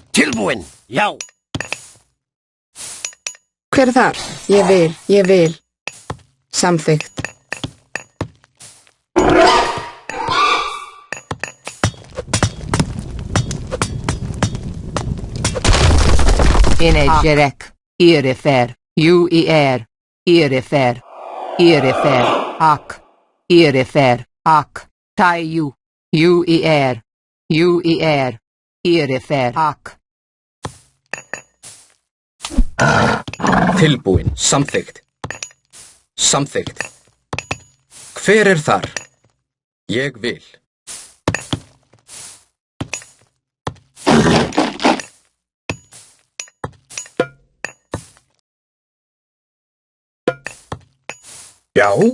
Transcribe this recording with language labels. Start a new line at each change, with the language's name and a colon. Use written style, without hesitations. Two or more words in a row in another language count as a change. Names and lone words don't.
Icelandic: Tilbúin, já. Hver er þar? Ég vil. Samþykkt. Ineggerek, irifer, irifer, ak, irifer, ak, taiu, irifer, ak. Tilbúin. Samþykkt. Samþykkt. Hver er þar? Ég vil. Já.